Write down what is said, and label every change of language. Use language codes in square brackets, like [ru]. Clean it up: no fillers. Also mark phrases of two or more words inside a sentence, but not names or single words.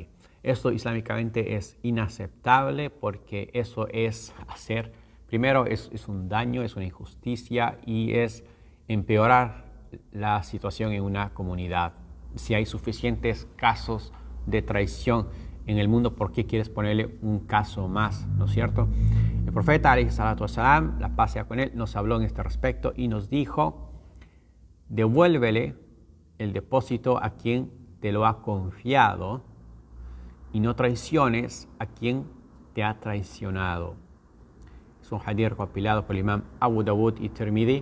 [es] Esto islámicamente es inaceptable, porque eso es hacer Primero, es un daño, es una injusticia y es empeorar la situación en una comunidad. Si hay suficientes casos de traición en el mundo, ¿por qué quieres ponerle un caso más? ¿No es cierto? El profeta, [ar] عليه الصلاة والسلام, [es] la paz sea con él, nos habló en este respecto y nos dijo: devuélvele el depósito a quien te lo ha confiado y no traiciones a quien te ha traicionado. Es un hadith recopilado por el imam Abu Dawud y Tirmidhi.